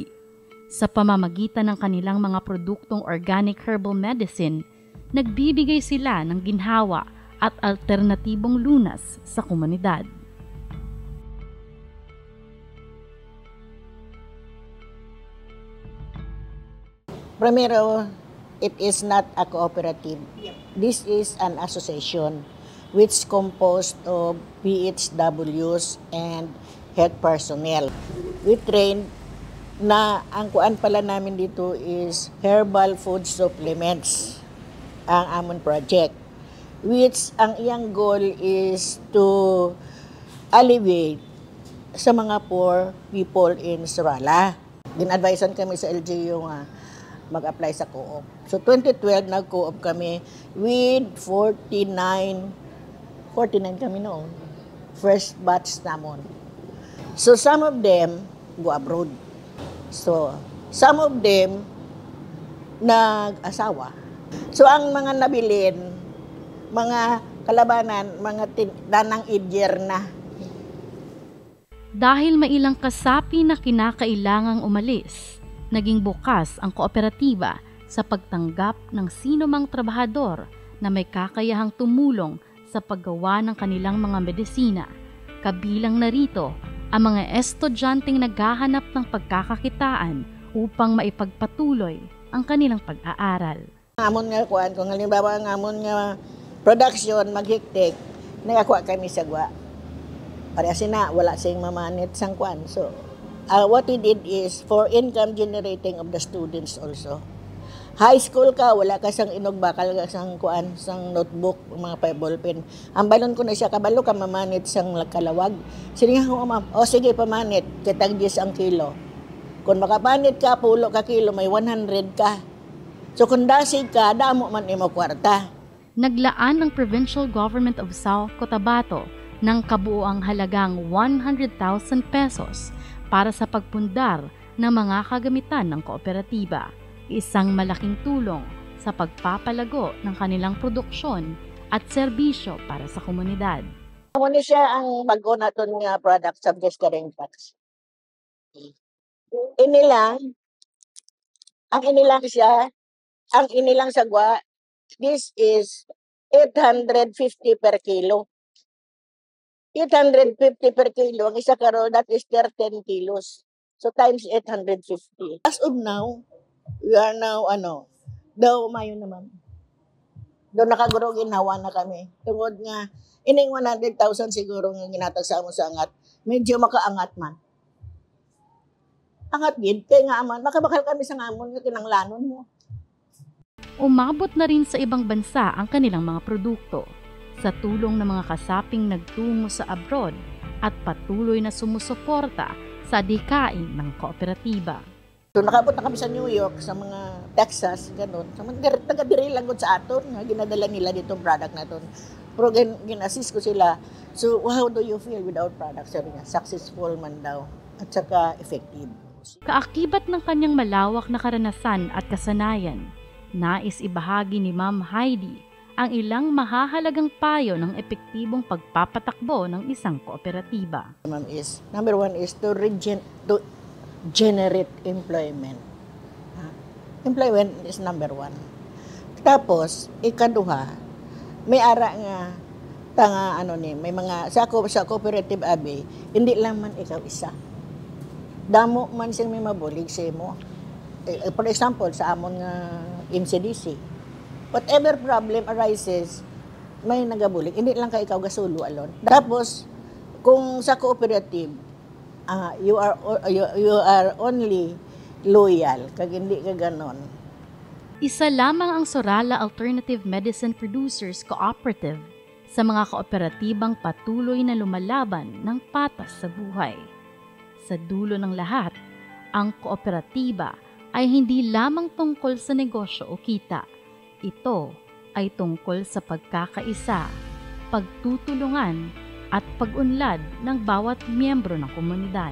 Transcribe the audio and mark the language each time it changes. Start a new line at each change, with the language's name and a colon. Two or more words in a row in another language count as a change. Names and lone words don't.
Filipino: Sa pamamagitan ng kanilang mga produktong organic herbal medicine, nagbibigay sila ng ginhawa at alternatibong lunas sa komunidad.
English: Primero, it is not a cooperative. This is an association which composed of PHWs and health personnel. We trained
Filipino: na ang kuan pala namin dito
English: is herbal food supplements,
Hiligaynon: ang amon
English: project, which
Hiligaynon: ang iyang
English: goal is to alleviate
Hiligaynon: sa mga
English: poor people in Surala.
Hiligaynon: Din-advisean kami sa LGU nga mag-apply sa co-op. So 2012 nag-co-op kami with 49 kami noon.
English: First batch
Hiligaynon: namon.
English: So some of them go abroad. So some of them nag-asawa.
Hiligaynon: So ang mga nabilin, mga kalabanan, mga danang idyer na.
Filipino: Dahil may ilang kasapi na kinakailangang umalis, naging bukas ang kooperatiba sa pagtanggap ng sinumang trabahador na may kakayahang tumulong sa paggawa ng kanilang mga medisina. Kabilang narito ang mga estudyanteng naghahanap ng pagkakakitaan upang maipagpatuloy ang kanilang pag-aaral.
Hiligaynon: Amon nga kuan, kung halimbawa ang amon nga production maghiktik, nagakuha kami sa gwa. Parehas na wala sing mamanit sang kuan.
English: So what we did is for income generating of the students also.
Hiligaynon: High school ka, wala ka sang inog bakal ka sang kuan, sang notebook, mga ballpen. Ang balon ko na siya, kabalo ka mamanit sang kalawag. Sige nga, ma'am, sige pamanit, kitag 10 ang kilo. Kung makapanit ka, pulo ka kilo, may 100 ka. So kung dasig ka, damo man imo kwarta.
Filipino: Naglaan ng Provincial Government of South Cotabato ng kabuoang halagang 100,000 pesos para sa pagpundar ng mga kagamitan ng kooperatiba, isang malaking tulong sa pagpapalago ng kanilang produksyon at serbisyo para sa komunidad.
Hiligaynon: Ano siya ang bago naton nga product subject ka rin tax. Inilang sagwa,
English: this is 850 per kilo. 850 per kilo,
Hiligaynon: ang isa karon
English: that is 13 kilos. So times 850. As of now, we are now
Hiligaynon: daw mayo naman. Daw nakaguro ginhawa na kami. Tungod nga ining 100,000 siguro nga ginatag sa amo sa angat, medyo makaangat man. Angat gid kay nga aman makabakal kami sa ngamon nga kinanglanon mo.
Filipino: Umabot na rin sa ibang bansa ang kanilang mga produkto sa tulong ng mga kasaping nagtungo sa abroad at patuloy na sumusuporta sa adhikain ng kooperatiba.
Hiligaynon: So nakabot na kami sa New York, sa mga Texas, ganun. Sa mga taga-diri lang sa aton, nga ginadala nila ditong product naton. Pero gin-assist ko sila.
English: So how do you feel with our product?
Filipino: Sabi nga, successful man daw at saka effective. Kaakibat ng kanyang malawak na karanasan at kasanayan, nais ibahagi ni Ma'am Heidi ang ilang mahahalagang payo ng epektibong pagpapatakbo ng isang kooperatiba.
English: Number one is to generate employment. Employment is number one.
Hiligaynon: Tapos, ikaduha, may ara nga may mga sa cooperative abi, hindi lang man ikaw isa. Damo man siyang may mabulig sa imo.
English: For example,
Hiligaynon: sa amon nga MCDC,
English: whatever problem arises,
Hiligaynon: may nagabulig. Hindi lang ka ikaw gasulo alone. Tapos, kung sa cooperative,
English: you are only loyal,
Hiligaynon: kag hindi ka ganon.
Filipino: Isa lamang ang Surala Alternative Medicine Producers Cooperative sa mga kooperatibang patuloy na lumalaban ng patas sa buhay. Sa dulo ng lahat, ang kooperatiba ay hindi lamang tungkol sa negosyo o kita. Ito ay tungkol sa pagkakaisa, pagtutulungan at pag-unlad ng bawat miyembro ng komunidad.